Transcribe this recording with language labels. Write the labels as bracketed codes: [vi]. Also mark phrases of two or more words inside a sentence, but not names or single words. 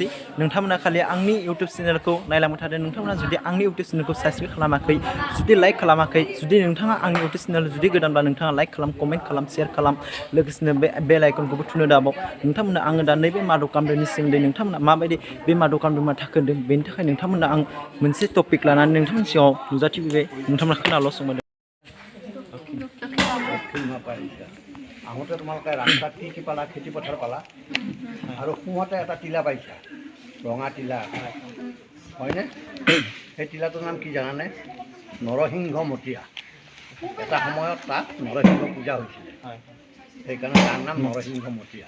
[brx] नोंथांमोना खालि आंनि इउटुब चेनेलखौ नायलांबाय थादों। नोंथांमोना जुदि आंनि इउटुब चेनेलखौ साबस्क्राइब खालामाखै, जुदि लाइक खालामाखै, जुदि नोंथाङा आंनि [en] YouTube channel [brx] जुदि गोदानब्ला नोंथाङा लाइक खालाम, कमेन्ट खालाम, शेयार खालाम, लोगोसेनो बे बेल आइकनखौबो थुनो दाबाव। नोंथांमोना आङो दा नैबे माधबकामदेबनि सोमोन्दै नोंथांमोना माबायदि बे माधबकामदेबा थाखोदों, बेनि थाखाय नोंथांमोना आं मोनसे टपिक लानानै नोंथांनि सिगाङाव नुजाथिफैबाय। नोंथांमोना खोनाल'सो मोनदों। [as] আহোঁতে তোমালোকে ৰাস্তাত কি পালা? খেতি পথাৰ পালা আৰু সোঁতে এটা টিলা পাইছা, ৰঙা টিলা, হয়নে? সেই টিলাটোৰ নাম কি জানানে? নৰসিংহ মতীয়া। এটা সময়ত তাত নৰসিংহ পূজা হৈছিলে, সেইকাৰণে তাৰ নাম নৰসিংহ মতীয়া।